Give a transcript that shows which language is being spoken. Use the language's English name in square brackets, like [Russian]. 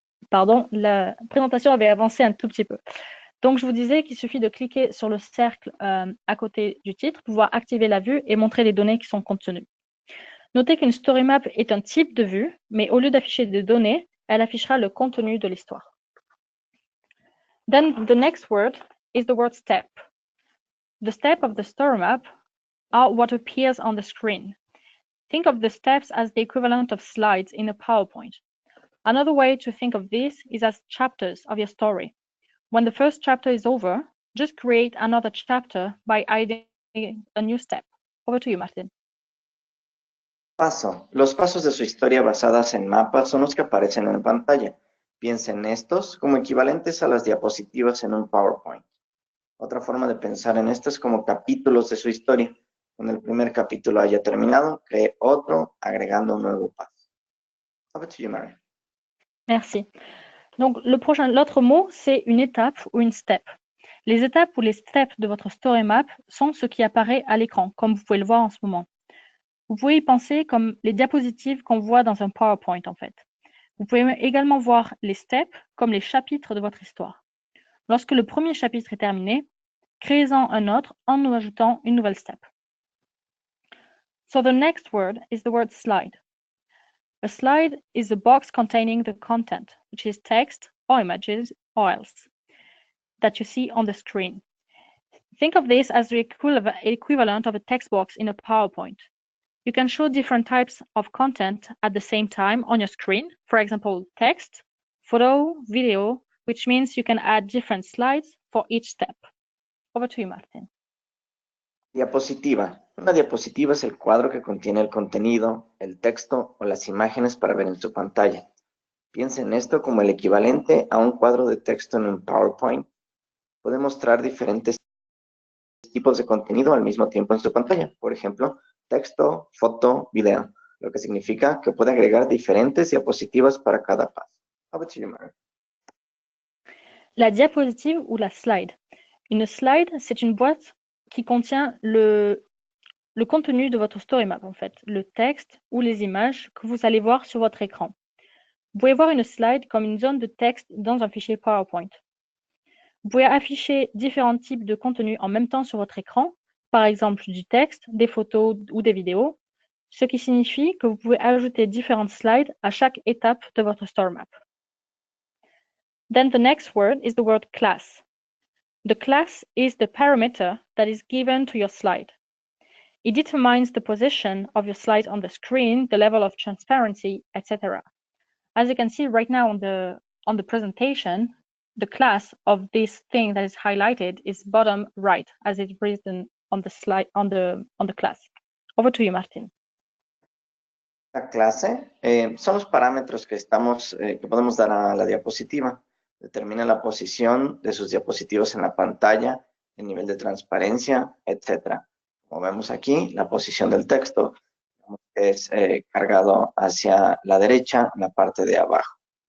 [French] Pardon, la présentation avait avancé un tout petit peu. Donc, je vous disais qu'il suffit de cliquer sur le cercle à côté du titre pour pouvoir activer la vue et montrer les données qui sont contenues. Notez qu'une story map est un type de vue, mais au lieu d'afficher des données, elle affichera le contenu de l'histoire. [English] Then the next word is the word step. The steps of the story map are what appears on the screen. Think of the steps as the equivalent of slides in a PowerPoint. Another way to think of this is as chapters of your story. When the first chapter is over, just create another chapter by adding a new step. Over to you, Martin. [Spanish] Paso. Los pasos de su historia basadas en mapas son los que aparecen en pantalla. Piensen estos como equivalentes a las diapositivas en un PowerPoint. Otra forma de pensar en esto es como capítulos de su historia. Cuando el primer capítulo haya terminado, cree otro agregando un nuevo paso. [English] Over to you, Mary. [French] Merci. Donc, l'autre mot, c'est une étape ou une step. Les étapes ou les steps de votre story map sont ce qui apparaît à l'écran, comme vous pouvez le voir en ce moment. Vous pouvez y penser comme les diapositives qu'on voit dans un PowerPoint, en fait. Vous pouvez également voir les steps comme les chapitres de votre histoire. Lorsque le premier chapitre est terminé, créez-en un autre en nous ajoutant une nouvelle step. [English] So the next word is the word slide. A slide is a box containing the content, which is text or images or else, that you see on the screen. Think of this as the equivalent of a text box in a PowerPoint. You can show different types of content at the same time on your screen. For example, text, photo, video, which means you can add different slides for each step. Over to you, Martin. [Spanish] Diapositiva. Una diapositiva es el cuadro que contiene el contenido, el texto o las imágenes para ver en su pantalla. Piensen esto como el equivalente a un cuadro de texto en un PowerPoint. Puede mostrar diferentes tipos de contenido al mismo tiempo en su pantalla. Por ejemplo, texto, foto, video, lo que significa que puede agregar diferentes diapositivas para cada paso. [English] Over to you, Mary. [French] La diapositive ou la slide. Une slide, c'est une boîte qui contient le contenu de votre story map, en fait, le texte ou les images que vous allez voir sur votre écran. Vous pouvez voir une slide comme une zone de texte dans un fichier PowerPoint. Vous pouvez afficher différents types de contenus en même temps sur votre écran, par exemple du texte, des photos ou des vidéos, ce qui signifie que vous pouvez ajouter différentes slides à chaque étape de votre story map. [English] Then the next word is the word class. The class is the parameter that is given to your slide. It determines the position of your slide on the screen, the level of transparency, etc. As you can see right now on the presentation, the class of this thing that is highlighted is bottom right, as it's written on the slide on the class. Over to you, Martin. [Spanish] La clase son los parámetros que podemos dar a la diapositiva. Determina la posición de sus diapositivos en la pantalla, el nivel de transparencia, etc. Como vemos aquí, la posición del texto es cargado hacia la derecha, en la parte de abajo.